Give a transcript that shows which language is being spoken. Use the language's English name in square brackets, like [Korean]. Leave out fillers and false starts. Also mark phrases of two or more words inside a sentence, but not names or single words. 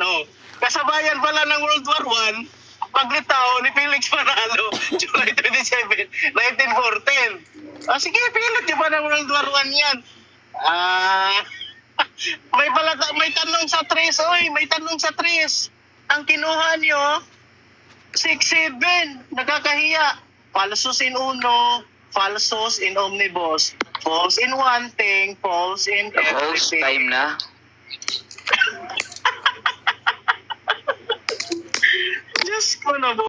[Filipino] Kasabayan pala ng World War I, paglitaw ni Felix Manalo, July 27, 1914. Sige, pilit niyo pa ng World War I yan. May tanong sa 3, may tanong sa 3. Ang kinuha niyo, 6-7, nakakahiya. [Latin] Falsus in uno, falsus in omnibus. [English] False in one thing, false in Host, everything. [Filipino] time na. Diyos ko na